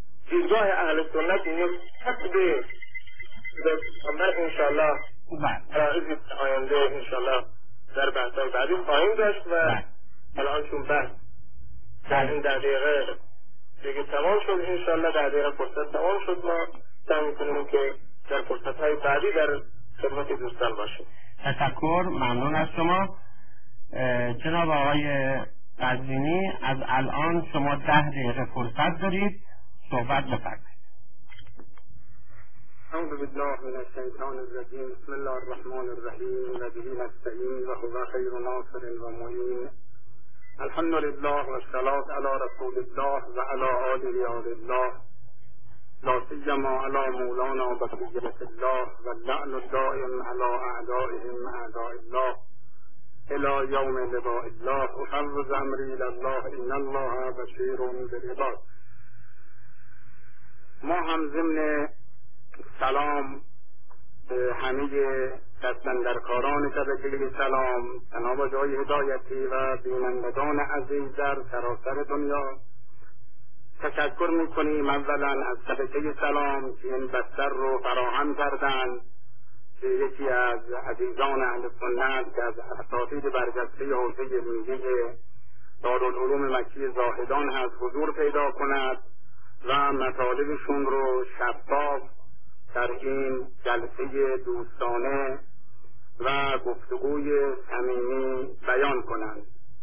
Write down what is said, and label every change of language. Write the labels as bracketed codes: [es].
[fa] دیدگاه اهل سنت این یک حقیقت انشاءالله رائز آینده انشاءالله در بحثای بعدی خواهیم داشت و الان چون بحث در این دقیقه دیگه تمام شد انشاءالله در دقیقه فرصت تمام شد ما سعی میکنیم که در فرصتهای بعدی در خدمت دوستان باشیم. تشکر، ممنون از شما. جناب آقای قزوینی از الان شما 10 دقیقه فرصت دارید صحبت بفرمایید. [ar] أعوذ بالله من الشيطان الرجيم. بسم الله الرحمن الرحيم. وبه نستعين وهو خير ناصر ومعين. الحمد لله والصلاة على رسول الله وعلى آله وعلى الله لا سيما على مولانا بقية الله واللعن الدائم على أعدائهم أعداء الله إلى يوم لقاء الله. أحرز أمري إلى الله إن الله بشير بالعباد. [fa] ما هم ضمن سلام به همه دستندرکاران شبکه سلام، جناب آقای هدایتی و بینندگان عزیز در سراسر دنیا تشکر میکنیم اولا از شبکه سلام که این بستر رو فراهم کردن که یکی از عزیزان اهل سنت که از اساتید برجسته حوزه میگه دارالعلوم مکی زاهدان هست حضور پیدا کند و مطالبشون رو شفاف در این جلسه دوستانه و گفتگوی صمیمی بیان کنند.